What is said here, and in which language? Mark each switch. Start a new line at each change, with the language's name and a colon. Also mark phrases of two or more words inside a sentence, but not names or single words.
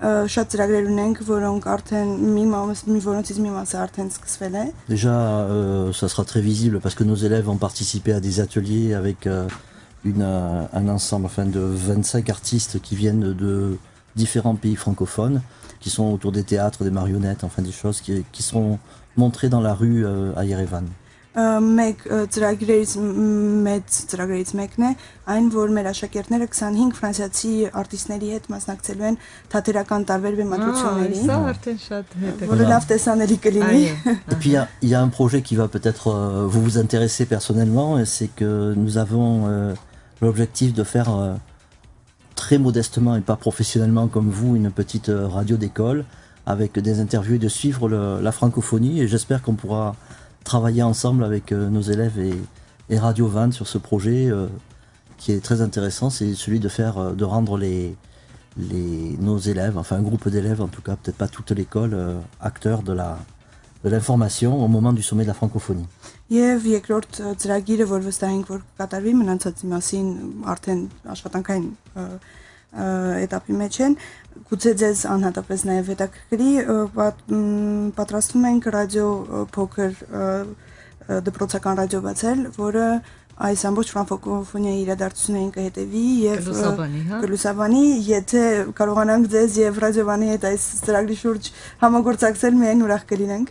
French: Déjà, ça sera très visible parce que nos élèves ont participé à des ateliers avec un ensemble de 25 artistes qui viennent de différents pays francophones, qui sont autour des théâtres, des marionnettes, enfin des choses qui seront montrées dans la rue à Yerevan.
Armenian: Մեկ ծրագրերից մեկն է այն, որ մեր աշակերտները 25 ֆրանսիացի արտիստների հետ մասնակցելու են թատերական տարբեր բեմադրությունների։ Սա արդեն շատ հետաքրքիր։ Որը լավ տեսանելի կլինի։
French: Et puis il y a un projet qui va peut-être vous intéresser personnellement, et c'est que nous avons l'objectif de faire très modestement et pas professionnellement comme vous une petite radio d'école avec des interviews et de suivre la francophonie, et j'espère qu'on pourra travailler ensemble avec nos élèves et Radio 20 sur ce projet qui est très intéressant. C'est celui de rendre nos élèves, enfin un groupe d'élèves en tout cas, peut-être pas toute l'école, acteurs de l'information au moment du sommet de la francophonie.
Armenian: Եվ երկրորդ ծրագիրը, որ վստահ ենք, որ կատարվի, մնացածի մասին արդեն աշխատանքային էտապի մեջ են, գուցե ձեզ անհատապես նաև հետաքրքրի, պատրաստում ենք ռադիո փոքր դպրոցական ռադիո բացել, որը այս ամբողջ ֆրանկոֆոնիայի իրադարձություններին կհետևի եւ կլուսաբանի, եթե կարողանանք ձեզ եւ ռադիովանի հետ այս ծրագրի շուրջ համագործակցել, միայն ուրախ կլինենք։